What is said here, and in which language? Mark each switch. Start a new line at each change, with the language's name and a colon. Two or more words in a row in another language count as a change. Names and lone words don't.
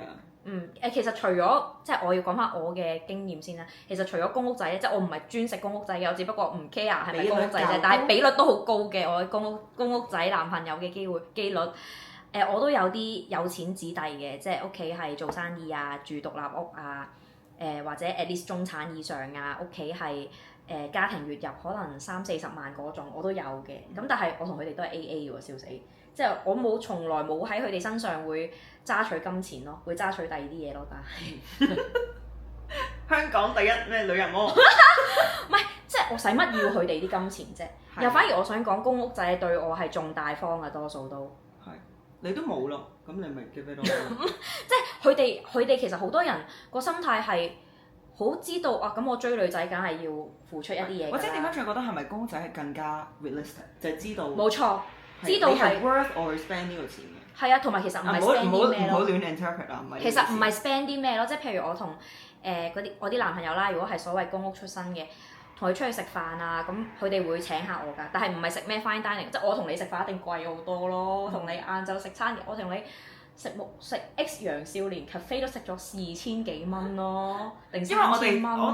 Cantonese: 其實除咗即係我要講翻我嘅經驗先啦。其實除咗公屋仔，即係我唔係專食公屋仔嘅，我只不過唔 care 係咪公屋仔啫。但係比率都好高嘅，我公屋仔男朋友嘅機率。我都有啲有錢子弟嘅，即係屋企係做生意啊，住獨立屋啊，或者
English: at least
Cantonese: 中產以上啊，屋企係家庭月入可能30-40萬嗰種，我都有嘅。咁但係我同佢哋都係 AA 喎，笑死！即係我從來冇喺佢哋身上會揸取金錢咯，會揸取第二啲嘢咯。但係香港第一咩女人魔？唔係，即係我使乜要佢哋啲金錢啫？又反而我想講公屋仔對我係仲大方嘅，多數都係你都冇咯，咁你咪叫咩咯？即係佢哋其實好多人個心態係好知道啊！咁我追女仔梗係要付出一啲嘢，或者點解仲覺得係咪公屋仔係更加 realistic， 就係知道冇錯，知道係
English: worth or spend
Cantonese: 呢個錢嘅。係啊，同埋其實唔係 spend 啲咩咯。唔好亂 interpret 啊，唔係。其實唔係 spend 啲咩咯，即係譬如我同我啲男朋友啦，如果係所謂公屋出身嘅，同佢出去食飯啊，咁佢哋會請下我㗎，但係唔係食咩
English: fine dining，
Cantonese: 即係我同你食飯一定貴好多咯。同你晏晝食餐，我同你食 X 洋少年 cafe 都食咗2000幾蚊咯，定3000蚊咯。